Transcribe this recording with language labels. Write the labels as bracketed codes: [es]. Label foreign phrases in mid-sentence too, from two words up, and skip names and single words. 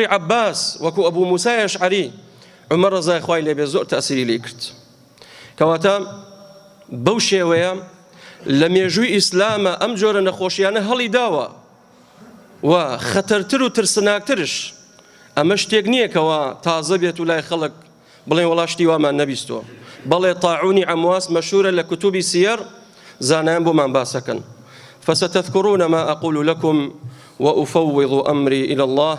[ckb] عەباس وەکو ئەبوو موسای ئەشعەری عومەر ڕەزای خوای لێبێ زۆر تەئسیری لێ کرد کەواتە بەو شێوەیە لە مێژووی ئیسلامە ئەم جۆرە نەخۆشیانە هەڵی داوە و خەتەرتر و ترسناکترش ئەمە شتێک نییە کەوا تازە بێت و لای خەڵک بڵێن وەڵا شتی وامان نەبیستوە بەڵێ طاعونی عەمواس مەشهورە لە کتوبی سیەر زانایان بۆمان باسەکەن [ar] فستذكرون ما أقول لكم وأفوض أمري إلى الله